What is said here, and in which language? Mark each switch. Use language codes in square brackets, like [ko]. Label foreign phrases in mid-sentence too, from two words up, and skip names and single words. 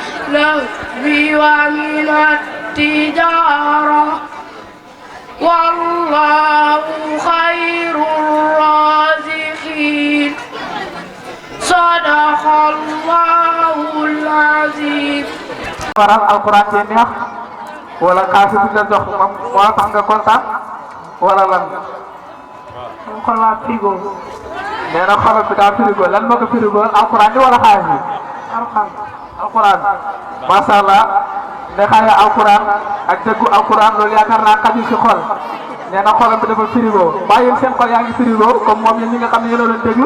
[ar] اللهو ومن التجارة والله خير الرازقين صدق الله العظيم. [wo] Faral alquran ci neex wala xaalis bi la jox moom moo tax nga kontaan wala lan. xol waa frigo. nee na xolal bi daa frigo lan moo ko frigo alquran bi wala xaalis bi. alquran [ar] ما شاء الله [wo] neexaayu alquran ak dëggu alquran loolu yaakaar naa xaju ci xol nee na xolam bi dafa frigo bàyyi yéen seen xol yaa ngi frigo comme moom yéen ñi nga xam ne yéen a doon déglu